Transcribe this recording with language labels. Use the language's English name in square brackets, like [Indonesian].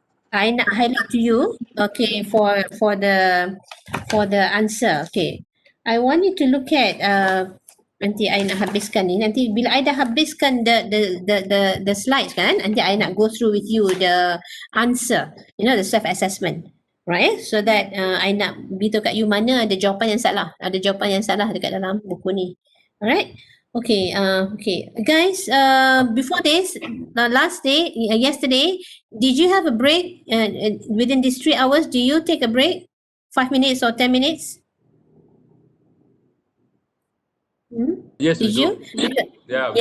[English] I [Malay] nak [English] highlight to you. Okay, for the answer. Okay, I want you to look at nanti I [Malay] nak habiskan ni. Nanti bila I dah habiskan [English] the slides [Malay] kan, nanti I nak [English] go through with you the answer. You know, the self-assessment. Right? So that [Malay] I nak beritahu kat you mana ada jawapan yang salah. Ada jawapan yang salah dekat dalam buku ni. [English] Alright? Okay, okay. Guys, before this, last day, yesterday, did you have a break within these 3 hours? Do you take a break? 5 minutes or 10 minutes? Yes, we Did you? do. Yeah, we